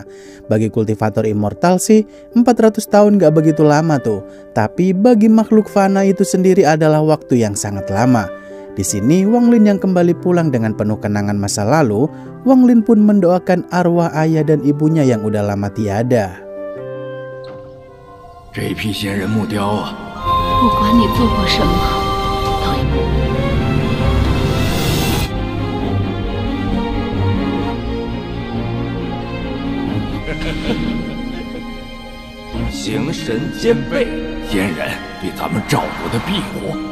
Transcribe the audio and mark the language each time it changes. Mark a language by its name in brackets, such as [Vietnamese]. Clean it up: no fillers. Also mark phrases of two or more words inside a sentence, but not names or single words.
[Indonesian] Bagi kultivator immortal sih 400 tahun gak begitu lama tuh, tapi bagi makhluk fana itu sendiri adalah waktu yang sangat lama. Di sini Wang Lin yang kembali pulang dengan penuh kenangan masa lalu, Wang Lin pun mendoakan arwah ayah dan ibunya yang udah lama tiada. [Chinese] 这批仙人木雕啊，不管你做过什么，形神兼备，仙人对咱们赵国的庇护。